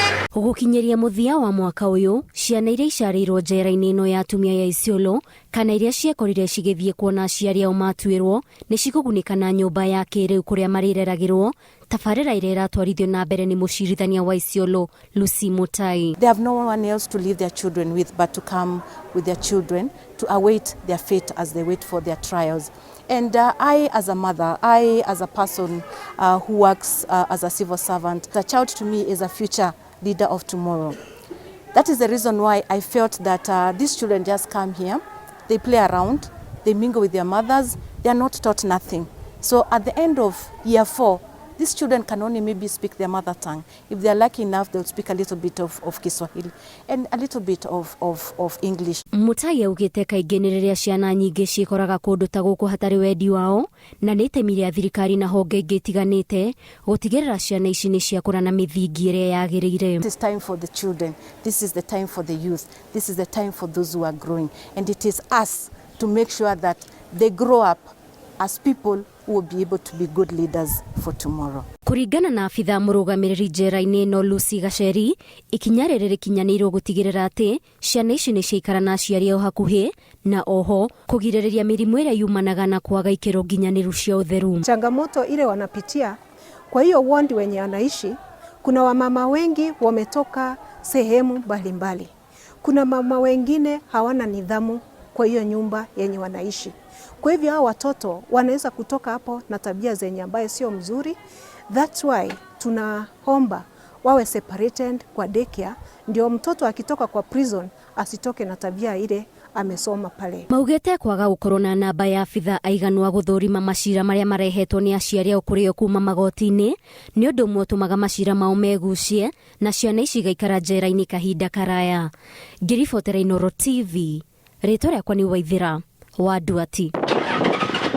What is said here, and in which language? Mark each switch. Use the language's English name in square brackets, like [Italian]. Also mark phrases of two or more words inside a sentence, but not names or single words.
[Kikuyu] Gukinyeria muthia wa mwaka uyu, ciana iria icarirwo njera-inĩ ino ya atumia ya Isiolo kana iria ciekorire cigithie kuona aciari ao matuirwo ni cigugunika na nyumba ya kiriu kuria marireragirwo. Tabarĩra iria iratwarithio na mbere ni mucirithania wa Isiolo Lucy Mutai. [English] They have no one else to leave their children with but to come with their children to await their fate as they wait for their trials. And I as a mother, I as a person who works as a civil servant, the child to me is a future leader of tomorrow. That is the reason why I felt that these children just come here, they play around, they mingle with their mothers, they are not taught nothing. So at the end of year 4, these children can only maybe speak their mother tongue. If they are lucky enough, they'll speak a little bit of Kiswahili and a little bit of English. [Kikuyu] Mutai augite kaingĩ nĩ rĩrĩa ciana nyingĩ ciĩkoraga kũndũ ta gũkũ hatarĩ wendi wao, na nĩ itemi rĩa thirikari na honge ingĩ itiganĩte gũtigĩrĩra ciana ici nĩ ciakũra na mĩthingi ĩrĩa yagĩrĩire. [English] It is time for the children. This is the time for the youth. This is the time for those who are growing. And it is us to make sure that they grow up as people who will be able to be good leaders for tomorrow. [Kikuyu] Kuringana na afitha mũrũgamĩrĩri njera-inĩ ĩno Lucy Gacheri, ikinya rĩrĩ rĩkinyanĩirwo gũtigĩrĩra atĩ ciana ici nĩ ciaikara na aciari ao hakuhĩ na oho kũgirĩrĩria mĩrimũ ĩrĩa yumanaga na kwaga ikĩro nginyanĩru cia ũtheru. [Swahili] Changamoto ile wanapitia kwa hiyo ward wenye wanaishi, kuna wamama wengi wametoka sehemu mbalimbali. Kuna mama wengine hawana nidhamu kwa hiyo nyumba yenye wanaishi. Kwa hivyo hao watoto wanaweza kutoka hapo na tabia zenye ambaye sio mzuri. [English] That's why [Swahili] tunaomba wawe separated kwa daycare, ndio mtoto akitoka kwa prison asitoke na tabia ile amesoma pale. [Kikuyu] Maugete kwaga gukorwo na namba ya afitha aiganu a guthurima macira maria marehetwo ni aciari ao kurio kuma magoti-inĩ ni undu umwe utumaga macira mao megucie na ciana ici igaikara njera-inĩ kahinda karaya. Ngiribotera Inooro TV, rĩtwa rĩakwa nĩ Waithira wa Duati.